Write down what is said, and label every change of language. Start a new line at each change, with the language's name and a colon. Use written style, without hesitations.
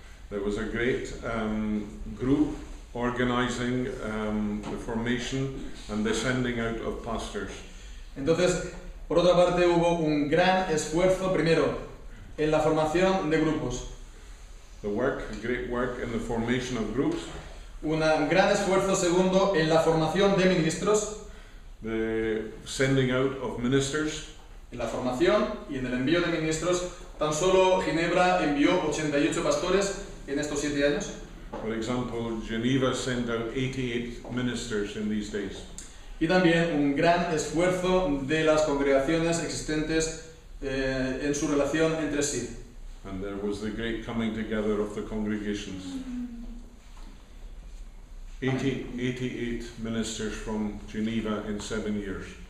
English: There was a great group organizing the formation and the sending out of pastors.
Spanish: Entonces, por otra parte, hubo un gran esfuerzo, primero, en la formación de grupos.
English: Great work in the formation of groups.
Spanish: Un gran esfuerzo, segundo, en la formación de ministros.
English: The sending out of ministers.
Spanish: En la formación y en el envío de ministros, tan solo Ginebra envió 88 pastores en estos 7 años.
English: For example, Geneva sent out 88 ministers in these days.
Spanish: Y también un gran esfuerzo de las congregaciones existentes en su relación entre sí.
English: And there was the great coming together of the congregations. 88 ministers from Geneva in 7 years.